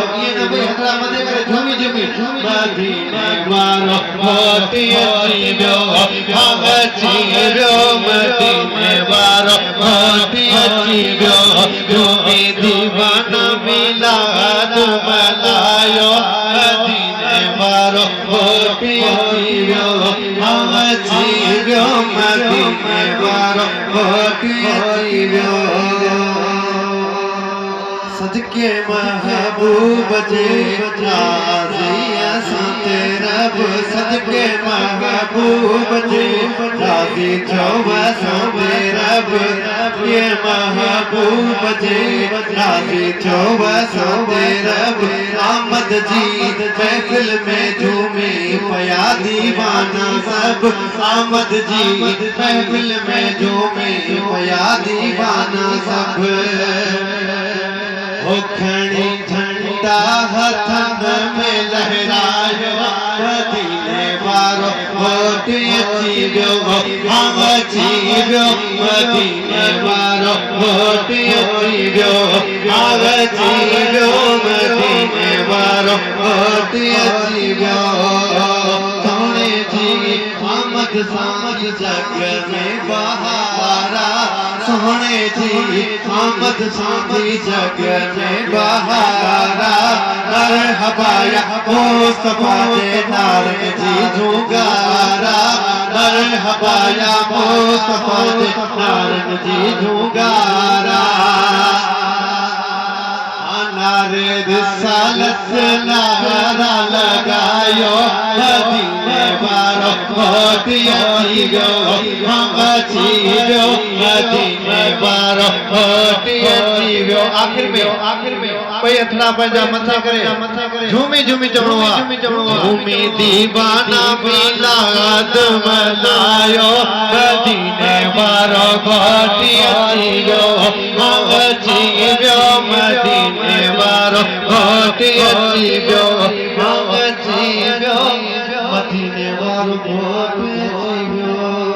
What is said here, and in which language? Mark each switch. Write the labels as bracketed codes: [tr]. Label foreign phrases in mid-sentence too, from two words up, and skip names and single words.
[sd] ये ना भाई हकला मदे करे झूमी झूमी मदीने वारो घोट अची वियो मदीने वारो घोट अची वियो। झूमी दीवाना मिलाद मनायो मदीने वारो घोट अची वियो मदीने वारो घोट अची वियो। सदके महबूब जे राज़ी असां ते रब सदके महबूब जे राज़ी थियो असां ते रब ये महबूब जे राज़ी थियो असां ते रब। आमद जी महफिल में झूमी पया दीवाना सब आमद जी महफिल में झूमी पया दीवाना सब। खणी झंडा हथन में लहरायो मदीने वारो घोट अची अचीव्यो अचीव्यो मदीने वारो घोट अचीव्यो अचीव्यो मदीने वारो घोट अचीव्यो सोने जी आमद सामद जग में बहारा सोने जी आमद सामद जग में बहारा [ar] مرحبا يا مصطفى [sd] दे नारद जी झुगारा [ar] مرحبا يا مصطفى [sd] दे नारद जी झुगारा नारे रिसालत नारा लगायो मदीने वारो घोट अचीव्यो अचीव्यो मदीने वारो घोट अचीव्यो आखिर में कोई अथड़ा पंजा मथा करे झूमी झूमी चवणो झूमी दीवाना मिलाद मनायो मदीने वारो घोट अचीव्यो अचीव्यो मदीने वारो घोट अचीव्यो अचीव्यो मदीने वारो घोट अचीव्यो